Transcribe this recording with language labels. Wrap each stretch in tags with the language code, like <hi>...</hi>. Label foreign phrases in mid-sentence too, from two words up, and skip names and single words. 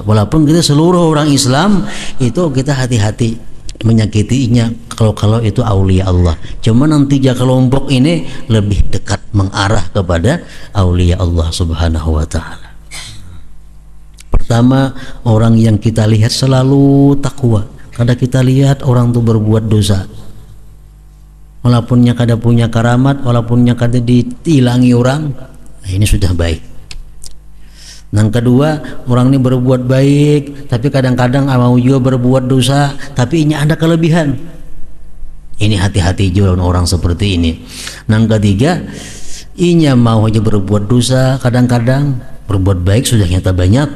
<id>Walaupun kita seluruh orang Islam itu kita hati-hati menyakitinya kalau itu</id> <ar>أولياء الله.</ar> <id>Cuma nanti 3 kelompok ini lebih dekat mengarah kepada</id> <ar>أولياء الله سبحانه وتعالى.</ar> <id>Pertama, orang yang kita lihat selalu takwa. Kada kita lihat orang itu berbuat dosa,</id> <bjn>walaupunnya kada punya karamat, walaupunnya kada ditilangi orang.</bjn> <id>Nah, ini sudah baik. Yang kedua, orang ini berbuat baik, tapi kadang-kadang mau juga berbuat dosa, tapi ini ada kelebihan. Ini hati-hati juga orang seperti ini.</id> <bjn>Yang ketiga, inya mau aja berbuat dosa, kadang-kadang berbuat baik sudah nyata banyak.</bjn>